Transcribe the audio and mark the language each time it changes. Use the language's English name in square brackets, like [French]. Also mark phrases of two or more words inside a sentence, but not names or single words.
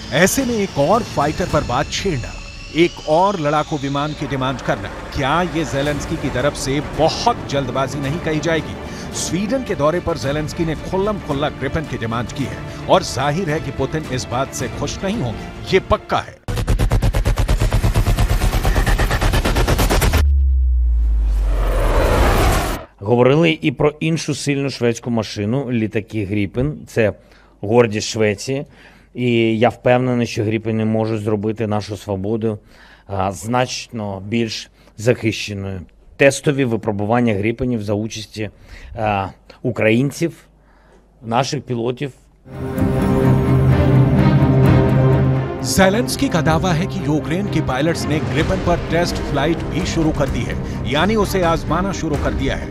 [Hindi] ऐसे में एक और फाइटर पर बात छेड़ना, एक और लड़ाकू विमान की डिमांड करना, क्या ये ज़ेलेंस्की की तरफ से बहुत जल्दबाजी नहीं कही जाएगी? स्वीडन के दौरे पर ज़ेलेंस्की ने खुल्लम खुल्ला ग्रिपेन की डिमांड की है और जाहिर है कि पुतिन इस बात से खुश नहीं होंगे, ये पक्का है। [Ukrainian] Говорили і про іншу сильну шведську машину, літаки Гріпен. Це гордість Швеції. І я впевнений, що Гріпени можуть зробити нашу свободу значно більш захищеною. Тестові випробування Гріпенів за участі українців, наших пілотів. [Hindi] ज़ेलेंस्की का दावा है कि यूक्रेन के पायलट्स ने ग्रिपेन पर [English] test flight [Hindi] भी शुरू कर दी है, यानी उसे आजमाना शुरू कर दिया है।